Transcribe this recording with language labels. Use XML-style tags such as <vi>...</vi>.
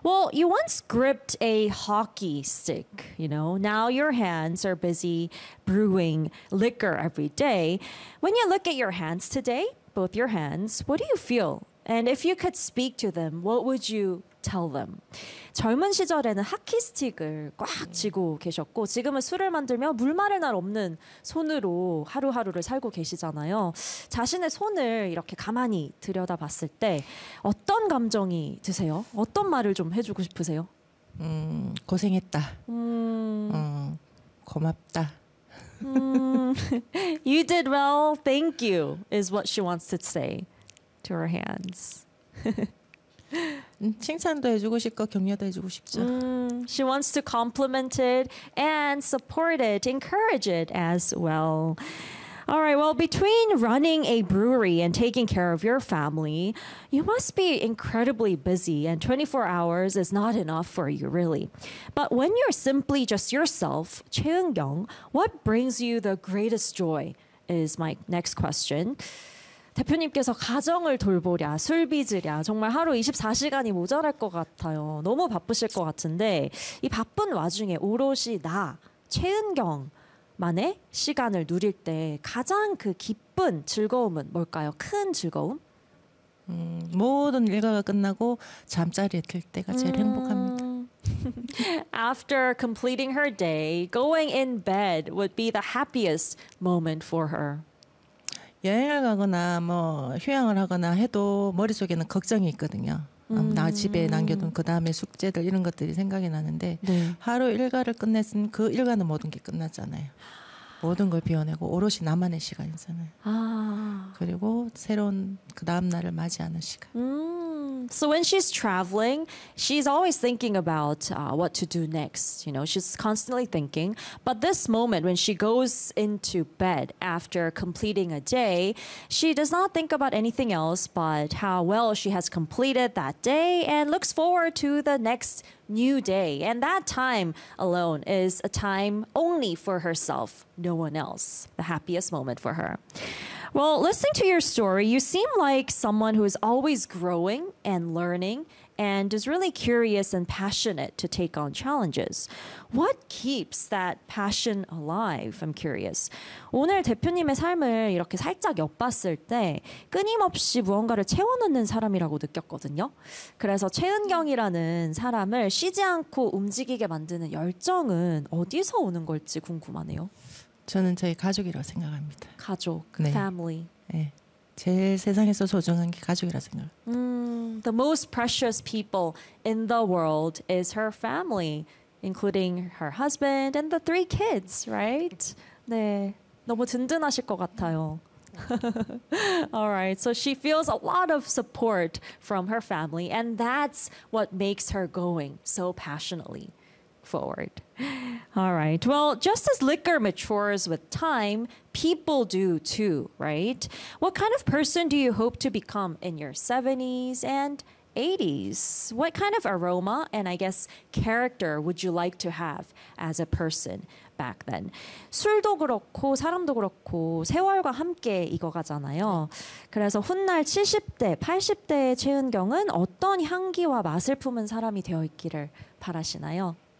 <en>Well, you once gripped a hockey stick, you know. Now your hands are busy brewing liquor every day. When you look at your hands today, both your hands, what do you feel? And if you could speak to them, what would you tell them?</en> <ko>젊은 시절에는 하키 스틱을 꽉 쥐고 계셨고 지금은 술을 만들며 물 마를 날 없는 손으로 하루하루를 살고 계시잖아요. 자신의 손을 이렇게 가만히 들여다봤을 때 어떤 감정이 드세요? 어떤 말을 좀 해주고 싶으세요? 고생했다. 고맙다.</ko> <en>You did well. Thank you is what she wants to say to her hands.</en> <ko>칭찬도 해주고 싶고 격려도 해주고 싶죠.</ko> <en>She wants to compliment it and support it, encourage it as well. All right, well, between running a brewery and taking care of your family, you must be incredibly busy, and 24 hours is not enough for you, really. But when you're simply just yourself, 최은경, what brings you the greatest joy is my next question.</en> <ko>대표님께서 가정을 돌보랴, 술 빚으랴, 정말 하루 24시간이 모자랄 것 같아요. 너무 바쁘실 것 같은데 이 바쁜 와중에 오롯이 나, 최은경만의 시간을 누릴 때 가장 그 기쁜 즐거움은 뭘까요? 큰 즐거움? 모든 일과가 끝나고 잠자리에 들 때가 제일 행복합니다.</ko> <en>After completing her day, going in bed would be the happiest moment for her.</en> <ko>여행을 가거나 뭐 휴양을 하거나 해도 머릿속에는 걱정이 있거든요. 나 집에 남겨둔 그 다음에 숙제들 이런 것들이 생각이 나는데 네. 하루 일과를 끝냈은 그 일과는 모든 게 끝났잖아요. 모든 걸 비워내고 오롯이 나만의 시간이잖아요. 아. 그리고 새로운 그 다음 날을 맞이하는 시간.</ko> <en>So when she's traveling, she's always thinking about what to do next. You know, she's constantly thinking. But this moment when she goes into bed after completing a day, she does not think about anything else but how well she has completed that day and looks forward to the next new day. And that time alone is a time only for herself, no one else. The happiest moment for her. Well, listening to your story, you seem like someone who is always growing and learning and is really curious and passionate to take on challenges. What keeps that passion alive? I'm curious.</en> <ko>오늘 대표님의 삶을 이렇게 살짝 엿봤을 때 끊임없이 무언가를 채워넣는 사람이라고 느꼈거든요. 그래서 최은경이라는 사람을 쉬지 않고 움직이게 만드는 열정은 어디서 오는 걸지 궁금하네요. 저는 저희 가족이라고 생각합니다. 가족, 네. family. 네. 제일 세상에서 소중한 게 가족이라고 생각합니다.</ko> <en>The most precious people in the world is her family, including her husband and the three kids, right?</en> <ko>네, 너무 든든하실 것 같아요.</ko> <en>All right, so she feels a lot of support from her family, and that's what makes her going so passionately. Forward. All right. Well, just as liquor matures with time, people do too, right? What kind of person do you hope to become in your 70s and 80s? What kind of aroma and I guess character would you like to have as a person back then?</en> <ko>술도 그렇고 사람도 그렇고 세월과 함께 익어가잖아요. 그래서 훗날 70대, 80대의 최은경은 어떤 향기와 맛을 품은 사람이 되어 있기를 바라시나요?</ko>